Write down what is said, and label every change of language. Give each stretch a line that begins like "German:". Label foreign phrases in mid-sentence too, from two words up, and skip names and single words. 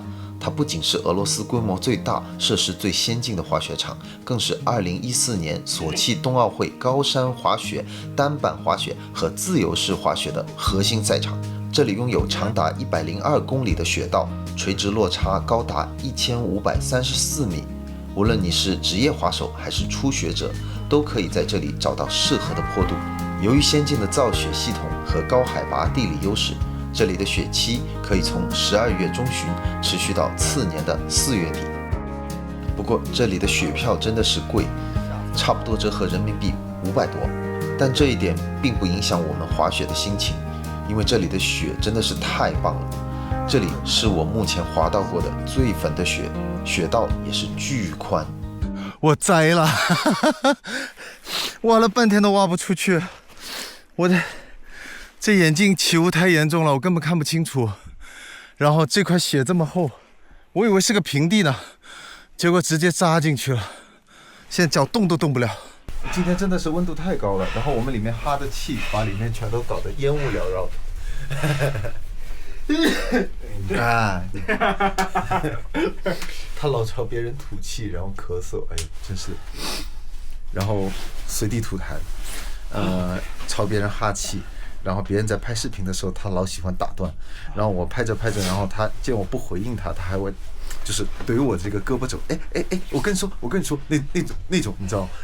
Chinese: 它不僅是俄羅斯規模最大、設施最先進的滑雪場，更是2014年索契冬奧會高山滑雪、單板滑雪和自由式滑雪的核心賽場。這裡擁有長達102公里的雪道， 垂直落差高達1534米。無論你是職業滑手還是初學者，都可以在這裡找到適合的坡度。由於先進的造雪系統和高海拔地理優勢，這裡的雪期可以從12月中旬持續到次年的4月底。不過這裡的雪票真的是貴，差不多折合人民幣500多。但這一點並不影響我們滑雪的心情，因為這裡的雪真的是太棒了。這裡是我目前滑到過的最粉的雪，雪道也是巨寬。我栽了，挖了半天都挖不出去。我的這眼鏡起雾太嚴重了，我根本看不清楚。然後這塊雪這麼厚，我以為是個平地呢，結果直接扎進去了，現在腳動都動不了。今天真的是溫度太高了，然後我们里面哈的气把里面全都搞得煙霧繚繞。啊！他老朝別人吐氣，然後咳嗽，哎呦，真是。然後隨地吐痰，朝別人哈氣，然後別人在拍視頻的時候，他老喜歡打斷，然後我拍着拍着，然後他見我不回應他，他還會就是懟我這個胳膊肘，哎，我跟你說，那種，你知道。